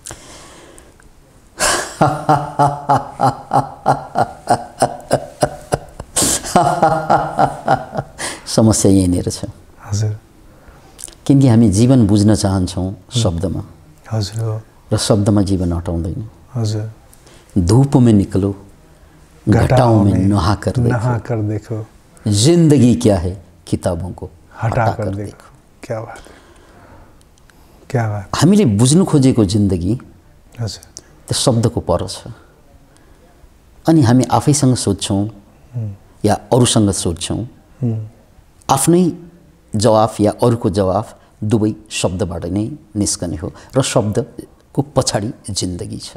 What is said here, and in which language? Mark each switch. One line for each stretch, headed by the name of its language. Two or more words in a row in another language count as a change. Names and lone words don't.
Nepali: समस्या यहीँनिर छ हजुर। किनकि हामी जीवन बुझ्न चाहन्छौँ शब्दमा, हजुर, र शब्दमा जीवन हटाउँदैन। हजुर।
Hindi: धूप में निकलो, घटाओं में नहा कर देखो, जिंदगी क्या है किताबों को हटा कर देखो। क्या बात है, क्या बात।
Nepali: हामीले बुझ्नु खोजेको जिन्दगी हजुर त्यो शब्दको पर छ। अनि हामी आफैसँग सोध्छौँ या अरूसँग सोध्छौँ, आफ्नै जवाफ या अरूको जवाफ दुवै शब्दबाट नै निस्कने हो र शब्दको पछाडि जिन्दगी छ।